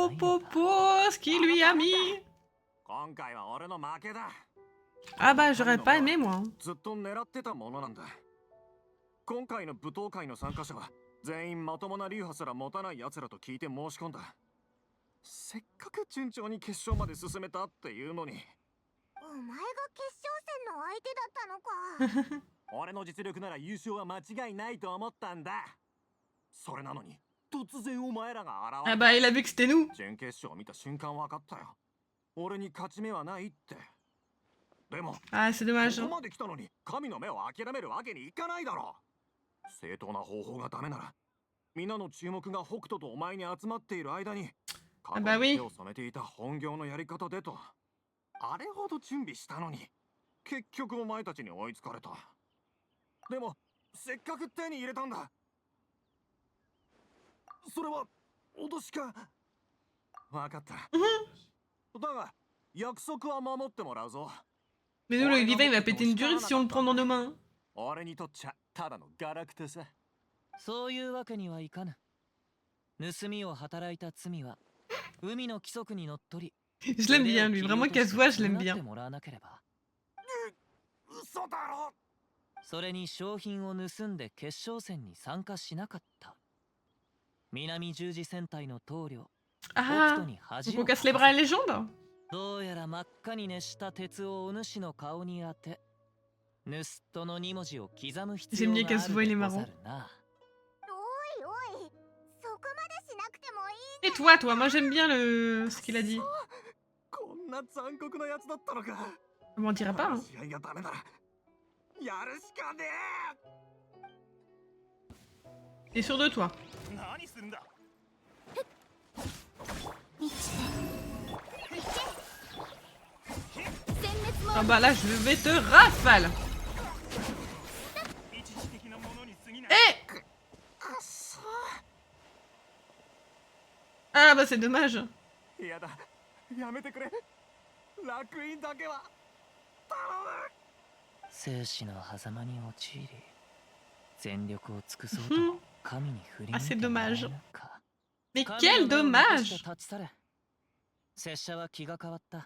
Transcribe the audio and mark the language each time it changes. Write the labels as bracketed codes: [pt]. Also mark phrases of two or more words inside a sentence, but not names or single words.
[fr] Po [ja] よう [fr] po [ja] だ。 [fr] po, ce qu'il lui a mis. [ja] 今回は俺の負けだ。 [fr] Ah bah j'aurais pas aimé moi. [ja] ずっと狙ってたものなんだ。今回の舞踏会の参加者は全員まともな流派すら持たない奴らと聞いて申し込んだ。せっかく順調に決勝まで進めたっていうのに。お前が決勝戦の相手だったのか。俺の実力なら優勝は間違いないと思ったんだ。それなのに突然お前らが現れ [fr] Ah [ja] た。 [fr] bah il a vu que c'était nous. [ja] 準決勝を見た瞬間分かったよ。俺に勝ち目はないって。でも [fr] Ah c'est dommage. [ja] ここまで来たのに神の目を諦めるわけにいかないだろう。正当な方法がダメなら皆の注目が北斗とお前に集まっている間に過去に手を染めていた本業のやり方でと。あれほど準備したのに結局お前たちに追いつかれた。でもせっかく手に入れたんだ。それは脅しか。分かった。だが約束は守ってもらうぞ。 [fr] Mais nous le Levi il va péter une durite si on le prend dans nos mains. [ja] 俺にとっちゃただのガラクタさ。そういうわけにはいかぬ。盗みを働いた罪は海の規則にのっとり [fr] Je l'aime bien lui, vraiment Kazuha je l'aime bien. [ja] もらわなければ。嘘だろ。それに商品を盗んで決勝戦に参加しなかった。南十字戦隊の棟梁 [fr] Ah, [ja] 北斗に [fr] donc [ja] 恥 [fr] on [ja] を [fr] casse les bras à la légende. [ja] どうやら真っ赤に熱した鉄をお主の顔に当て盗っ人の2文字を刻む必要があるでござるな。おいおい、そこまでしなくてもいい。 [fr] Et toi, toi, moi j'aime bien ce qu'il a dit. [ja] こんな残酷なやつだったのか。 [fr] On m'en dira pas. Hein. [ja] 試合がダメならやるしかねえ。 [fr] T'es sûr de toi? [ja] 何するんだ。 [fr] Ah bah là je vais te rafale. Eh! Ah bah c'est dommage. [ja] やだ。やめてくれ。楽園だけは頼む。生死の狭間に陥り全力を尽くそうとも神に振り向いてもらえぬか。 [fr] Mais [ja] 神 [fr] quel [ja] の目を残して [fr] dommage! [ja] 立ち去れ。拙者は気が変わった。